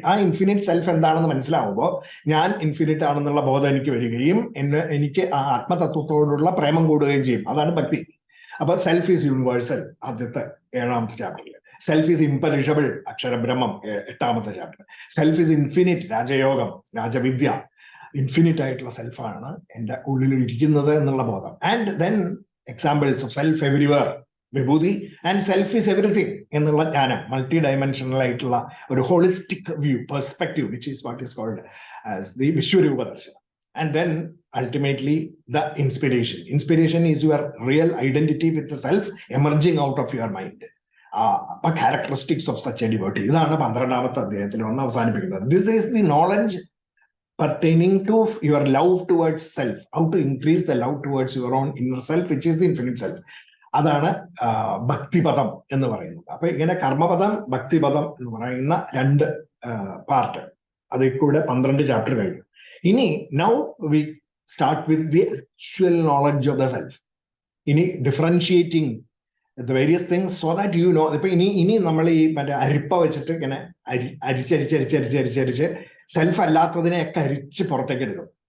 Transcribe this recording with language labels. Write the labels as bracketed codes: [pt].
[ml] ആ infinite self എന്താണെന്ന് മനസ്സിലാവുമ്പോൾ ഞാൻ ഇൻഫിനിറ്റ് ആണെന്നുള്ള ബോധം എനിക്ക് വരികയും എനിക്ക് ആ ആത്മതത്വത്തോടുള്ള പ്രേമം കൂടുകയും ചെയ്യും. അതാണ് ഭക്തി. അപ്പൊ [en] self is universal, [ml] ആദ്യത്തെ 7ാമത്തെ ചാപ്റ്ററിൽ. [en] self is imperishable, [ml] അക്ഷരബ്രഹ്മം 8ാമത്തെ chapter. [en] self is infinite, [ml] Rajayogam, രാജവിദ്യ. Infinite ആയിട്ടുള്ള സെൽഫാണ് എൻ്റെ ഉള്ളിൽ ഇരിക്കുന്നത് എന്നുള്ള ബോധം. [en] and then examples of self everywhere, vibhuti, and self is everything [ml] എന്നുള്ള ജ്ഞാനം, മൾട്ടി ഡയമെൻഷണൽ ആയിട്ടുള്ള ഒരു holistic view, [en] Perspective, which is what is called as the Vishwarupa Darshana. And then ultimately the inspiration is your real identity with the self emerging out of your mind. Characteristics of such a devotee, [ml] ഇതാണ് 12ാമത്തെ അധ്യായത്തിൽ വന്ന് അവസാനിപ്പിക്കുന്നത്. [en] This is the knowledge pertaining to your love towards self, how to increase the love towards your own inner self, which is the infinite self. [ml] അതാണ് ഭക്തിപദം എന്ന് പറയുന്നത്. അപ്പൊ ഇങ്ങനെ കർമ്മപദം, ഭക്തിപദം എന്ന് പറയുന്ന 2 പാർട്ട്, അതിൽ കൂടെ 12 ചാപ്റ്റർ കഴിഞ്ഞു. [en] ഇനി now we start with the actual knowledge of the self. ഇനി differentiating the various things so that you know. [ml] ഇപ്പൊ ഇനി നമ്മൾ ഈ മറ്റേ അരിപ്പ വെച്ചിട്ട് ഇങ്ങനെ അരിച്ചരിച്ച് സെൽഫ് അല്ലാത്തതിനെയൊക്കെ അരിച്ച് പുറത്തേക്ക് എടുക്കും.